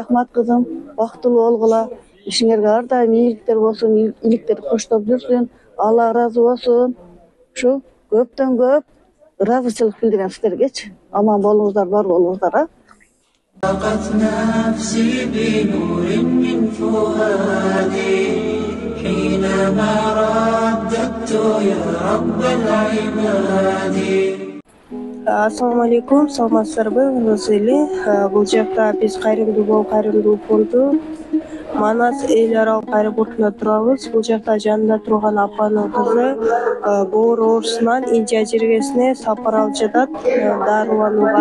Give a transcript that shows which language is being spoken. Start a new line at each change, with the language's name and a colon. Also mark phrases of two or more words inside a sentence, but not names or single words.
Kyrgyz: Рахмат кызым, бактылуу болгула. Ишиңерге ар дайым ийгиликтер болсун, ийгиликтер коштоп жүрсүн. Алла ыраазы болсун. Ушу көптөн көп ыраазычылык билдирем сиздергечи. Аман болуңуздар, бар болуңуздар.
Arabic: ضاقت نفسي بنور من فؤادي حينما رددت يا رب العباد. السلام عليكم,
Kyrgyz: саламатсыздарбы, Нурсыз эле. Бул жакта биз кайрымдуу фонду Манас эл аралык аэропортунда турабыз. Бул жакта жанында турган апанын кызы боор оорусунан Индия жергесине сапар алып жатат дарыланууга.